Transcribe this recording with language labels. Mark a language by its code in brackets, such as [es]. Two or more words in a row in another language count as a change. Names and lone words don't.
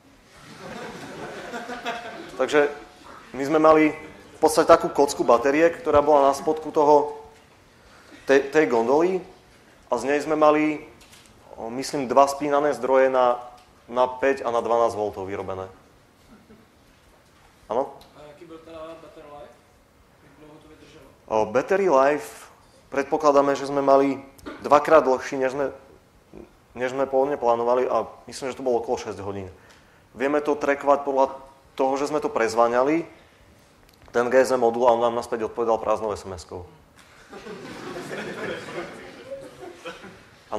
[sk] Takže my sme mali v podstate takú kocku batériek, ktorá bola na spodku tej gondoly, a z nej sme mali, myslím, 2 spínané zdroje na 5 a na 12 V vyrobené. Áno? [cs] A jaký byl teda [en] battery life? [cs] Jak dlouho to vydrželo? [en] Battery life, [sk] predpokladáme, že sme mali 2-krát dlhší, než sme pôvodne plánovali, a myslím, že to bolo okolo 6 hodín. Vieme to trackovať podľa toho, že sme to prezváňali, ten GSM modul, a on nám naspäť odpovedal prázdnou SMS-kou. [cs] Ano?